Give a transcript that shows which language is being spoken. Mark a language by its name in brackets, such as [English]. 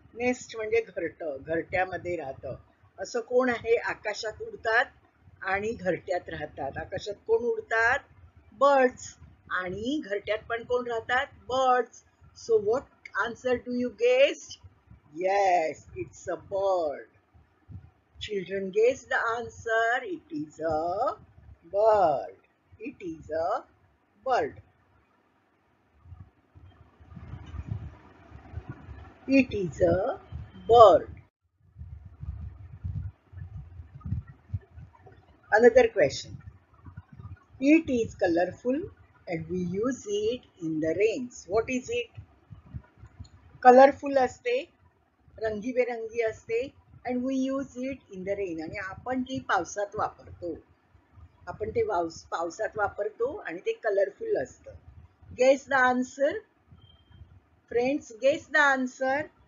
[Marathi] Nest म्हणजे घरटं. घरट्यामध्ये राहतं. असं कोण आहे? आकाशात उडतात आणि घरट्यात राहतात. आकाशात कोण उडतात? बर्ड्स. आणि घरट्यात पण कोण राहतात? [English] Birds. So what answer do you guess? Yes, it's a bird. Children, guess the answer. It is a bird. It is a bird. It is a bird. Another question. It is colorful and we use it in the rains. What is it? Colorful [Marathi] असते, रंगीबेरंगी असते, [English] and we use it in the rain. [Marathi] आणि आपण ती पावसात वापरतो. आपण ते पावसात वापरतो आणि ते कलरफुल असतं. [English] Guess the answer. Friends, guess the answer.